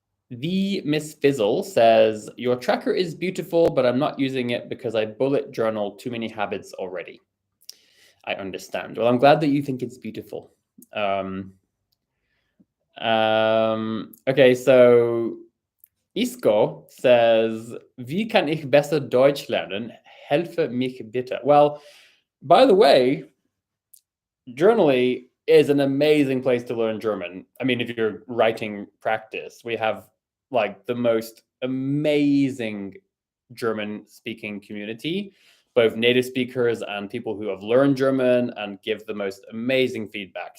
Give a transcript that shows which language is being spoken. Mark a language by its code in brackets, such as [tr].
[en] The Miss Fizzle says, your tracker is beautiful, but I'm not using it because I bullet journal too many habits already. I understand. Well, I'm glad that you think it's beautiful. Okay, so Isco says, [de] wie kann ich besser Deutsch lernen? Helfe mich bitte. [en] Well, by the way, Journaly is an amazing place to learn German. I mean, if you're writing practice, we have like the most amazing German speaking community, both native speakers and people who have learned German and give the most amazing feedback.